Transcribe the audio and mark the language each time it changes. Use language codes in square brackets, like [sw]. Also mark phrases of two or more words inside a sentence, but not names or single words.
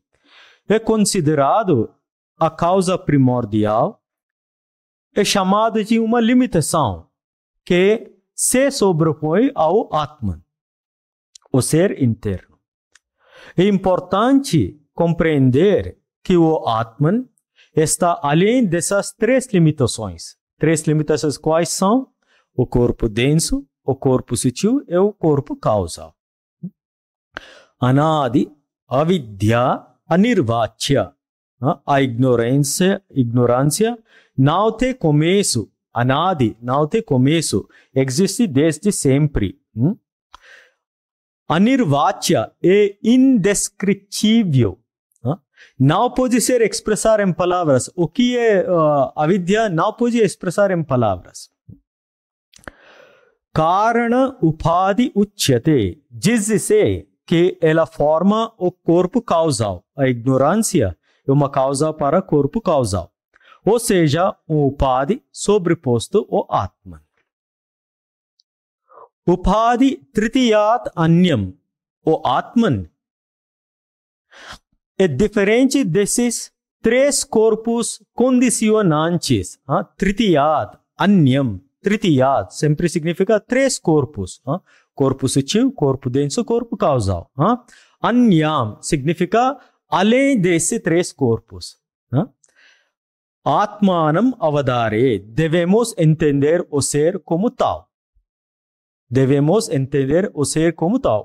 [pt] É considerado a causa primordial, é chamado de uma limitação que se sobrepõe ao Atman, o ser interno. É importante compreender que o Atman está além dessas três limitações. Três limitações quais são? O corpo denso, o corpo sutil e o corpo causal. [sa] Anadi, avidya, anirvachya. [pt] A ignorância não tem começo. Anadi, não tem começo. Existe desde sempre. Anirvachya é indescritível. Não pode ser expressar em palavras. O que é avidya não pode expressar em palavras. [sa] Karana upadhi uchyate. [pt] Diz-se que ela forma o corpo causal. A ignorância é uma causa para corpo causal. Ou seja, o upadhi sobreposto ao Atman. [sa] Upadhi tritiyat anyam. [pt] O Atman é diferente desses três corpos condicionantes. [sa] Tritiyat, anyam. [pt] Tritiyat sempre significa três corpos. Corpo sutil, corpo denso, corpo causal. Anyam significa além desses três corpos. [sa] Atmanam avadare. [pt] Devemos entender o ser como tal. Devemos entender o ser como tal.